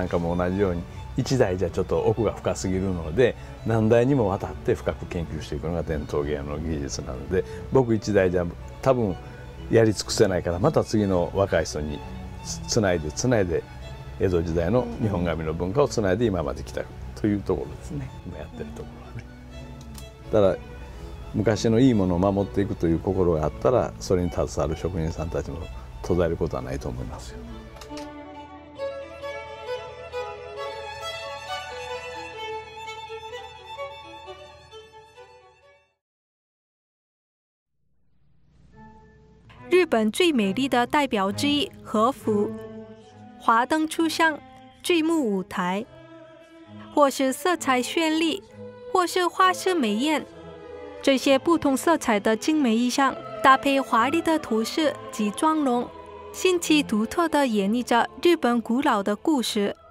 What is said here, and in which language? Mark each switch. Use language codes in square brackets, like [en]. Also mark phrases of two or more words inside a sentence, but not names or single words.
[ja] なんかも同じように一代じゃちょっと奥が深すぎるので、何代にもわたって深く研究していくのが伝統芸能の技術なので、僕一代じゃ多分やり尽くせないから、また次の若い人につないで江戸時代の日本髪の文化をつないで今まで来たというところですね、今やってるところはね。ただ昔のいいものを守っていくという心があったら、それに携わる職人さんたちも途絶えることはないと思いますよ。 [zh] 日本最美丽的代表之一和服，华灯初上，剧目舞台，或是色彩绚丽，或是花式美艳。这些不同色彩的精美衣裳，搭配华丽的头饰及妆容，新奇独特地演绎着日本古老的故事。